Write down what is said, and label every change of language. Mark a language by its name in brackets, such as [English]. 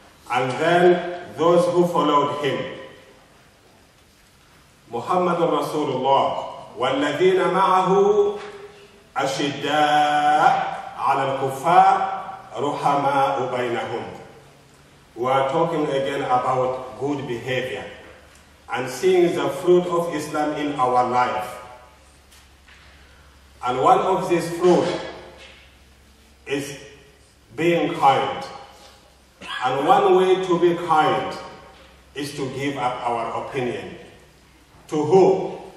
[English] And then those who followed him. [Arabic] محمد رسول الله والذين معه أشداء على الكفار رحماء بينهم. [English] We are talking again about good behavior and seeing the fruit of Islam in our life. And one of these fruit is being kind. And one way to be kind is to give up our opinion. To who?